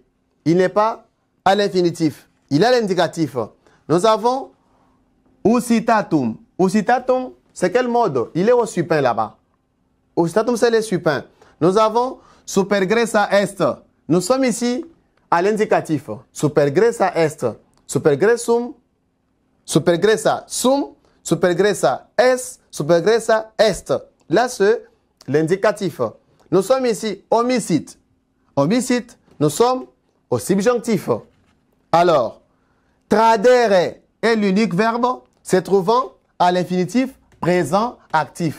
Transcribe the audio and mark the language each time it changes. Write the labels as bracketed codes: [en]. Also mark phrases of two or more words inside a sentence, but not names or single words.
[fr] Il n'est pas à l'infinitif. Il a l'indicatif. Nous avons usitatum. Usitatum, c'est quel mode? Il est au supin là-bas. Usitatum, c'est le supin. Nous avons [la] supergressa est. [fr] Nous sommes ici à l'indicatif. [la] Supergressa est. Supergressum. Supergressa sum. Supergressa est. Supergressa est. [fr] Là, c'est l'indicatif. Nous sommes ici homicide. Homicide, nous sommes au subjonctif. Alors, tradere est l'unique verbe se trouvant à l'infinitif présent actif.